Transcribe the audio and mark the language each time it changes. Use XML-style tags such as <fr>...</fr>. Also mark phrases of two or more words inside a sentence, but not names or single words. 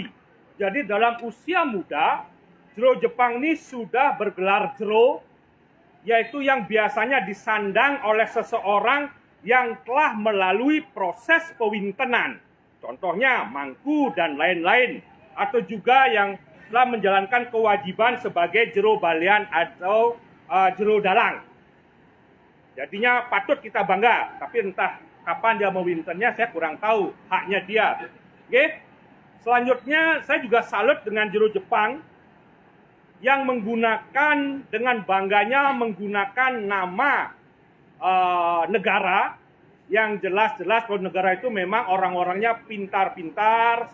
<id>Jadi dalam usia muda, Jero Jepang ini sudah bergelar Jero yaitu yang biasanya disandang oleh seseorang yang telah melalui proses pewintenan. Contohnya mangku dan lain-lain, atau juga yang telah menjalankan kewajiban sebagai jero balian atau jero dalang. Jadinya patut kita bangga, tapi entah kapan dia mewintennya saya kurang tahu, haknya dia. Oke? Selanjutnya saya juga salut dengan jero Jepang yang menggunakan dengan bangganya menggunakan nama negara yang jelas-jelas kalau negara itu memang orang-orangnya pintar-pintar.</id>